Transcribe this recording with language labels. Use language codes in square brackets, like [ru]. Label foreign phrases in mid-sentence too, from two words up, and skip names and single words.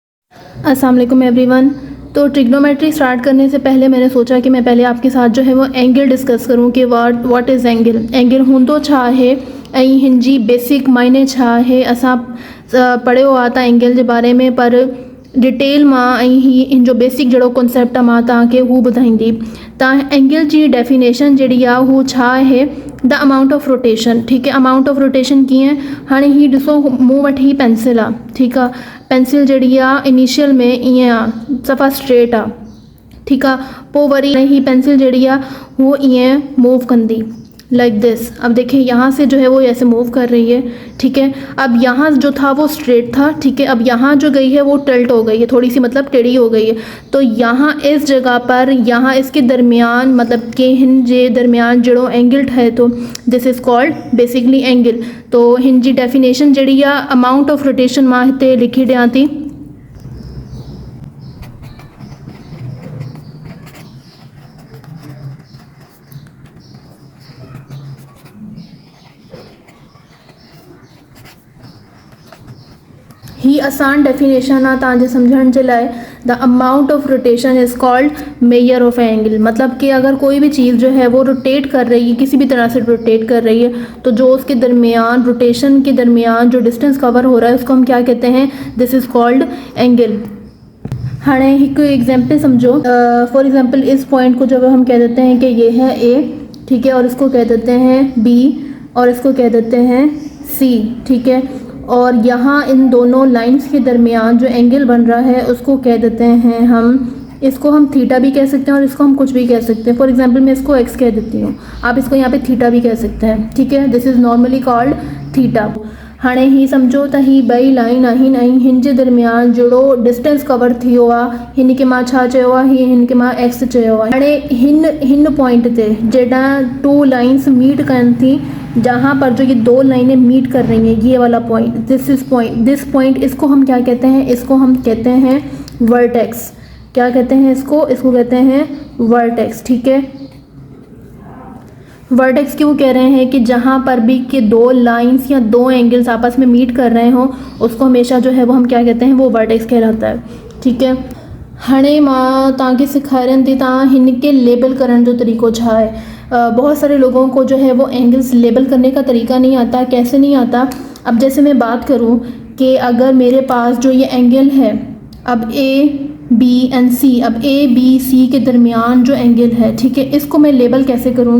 [ar] السلام علیکم [ur] ایوری ون۔ تو ٹریگنومیٹری سٹارٹ کرنے سے پہلے میں نے سوچا کہ میں پہلے آپ کے ساتھ جو ہے وہ اینگل ڈسکس کروں کہ [en] what is angle. [sd] एंगल हूंदो छा है ऐं हिनजी बेसिक मायने छा है। असां पढ़ियो आहे त एंगल जे बारे में, पर डिटेल मां ऐं हिन जो बेसिक जहिड़ो कॉन्सेप्ट आहे मां तव्हांखे हू ॿुधाईंदी। त एंगल जी डेफिनेशन जहिड़ी आहे हू छा आहे, [en] The amount of rotation. [ur] ٹھیک ہے, [en] amount of rotation [sd] कीअं, हाणे ही ॾिसो मूं वटि ही पेंसिल आहे। ठीक आहे, पेंसिल जहिड़ी आहे इनिशियल में ईअं आहे, सफ़ा स्ट्रेट आहे। ठीक आहे, पोइ वरी ही पेंसिल जहिड़ी आहे वो ईअं मूव कंदी [en] like this. [ur] اب دیکھیے یہاں سے جو ہے وہ ایسے موو کر رہی ہے۔ ٹھیک ہے، اب یہاں جو تھا وہ سٹریٹ تھا. ٹھیک ہے، اب یہاں جو گئی ہے وہ ٹلٹ ہو گئی ہے، تھوڑی سی مطلب ٹیڑھی ہو گئی ہے. تو یہاں اس جگہ پر یہاں اس کے درمیان مطلب کہ [sd] हिन जे दरमियान जड़ो [ur] اینگل ہے، تو [en] this is called basically angle. [sd] तो हिन जी डेफिनेशन जड़ी है [en] amount of rotation [sd] मां हिते लिखी ॾियां थी। ही आसान डेफिनेशन आहे तव्हांजे सम्झण जे लाइ। [en] The amount of rotation is called measure of angle. [ur] مطلب کہ اگر کوئی بھی چیز جو ہے وہ روٹیٹ کر رہی ہے، کسی بھی طرح سے روٹیٹ کر رہی ہے، تو جو اس کے درمیان روٹیشن کے درمیان جو ڈسٹنس کور ہو رہا ہے اس کو ہم کیا کہتے ہیں, [en] this is called angle. [ur] ہاں، ایک ایگزامپل سمجھو. [en] for example [ur] اس پوائنٹ کو جب ہم کہہ دیتے ہیں کہ یہ ہے اے، ٹھیک ہے، اور اس کو کہہ دیتے ہیں بی، اور اس کو کہہ دیتے ہیں سی. ٹھیک ہے، اور یہاں ان دونوں لائنز کے درمیان جو اینگل بن رہا ہے اس کو کہہ دیتے ہیں اس کو ہم تھیٹا بھی کہہ سکتے ہیں اور اس کو ہم کچھ بھی کہہ سکتے ہیں. [en] for example [ur] میں اس کو ایکس کہہ دیتی ہوں، آپ اس کو یہاں پہ تھیٹا بھی کہہ سکتے ہیں. ٹھیک ہے, [en] this is normally called theta. [sd] हाणे ही समझो त ही ॿई लाइन आहिनि ऐं हिन जे दरमियान जहिड़ो डिस्टेंस कवर थियो आहे, हिन खे मां छा चयो आहे, हिन खे मां एक्स चयो आहे। हाणे हिन पॉइंट ते जॾहिं [en] two lines [sd] मीट कनि थी, [ur] جہاں پر جو یہ دو لائنیں میٹ کر رہی ہیں، یہ والا پوائنٹ, [en] this point, [ur] اس کو ہم کیا کہتے ہیں، اس کو ہم کہتے ہیں ورٹیکس. کیا کہتے ہیں اس کو کہتے ہیں ورٹیکس. ٹھیک ہے، ورٹیکس کیوں کہہ رہے ہیں کہ جہاں پر بھی کہ دو لائنز یا دو اینگلز آپس میں میٹ کر رہے ہو اس کو ہمیشہ جو ہے وہ ہم کیا کہتے ہیں، وہ ورٹیکس کہلاتا ہے. ٹھیک ہے, [sd] हाणे मां तव्हांखे सेखारनि थी तव्हां हिन के लेबल करण जो तरीक़ो छा है। [ur] بہت سارے لوگوں کو جو ہے وہ اینگلز لیبل کرنے کا طریقہ نہیں آتا. کیسے نہیں آتا? اب جیسے میں بات کروں کہ اگر میرے پاس جو یہ اینگل ہے، اب اے بی اینڈ سی، اب اے بی سی کے درمیان جو اینگل ہے، ٹھیک ہے، اس کو میں لیبل کیسے کروں گی?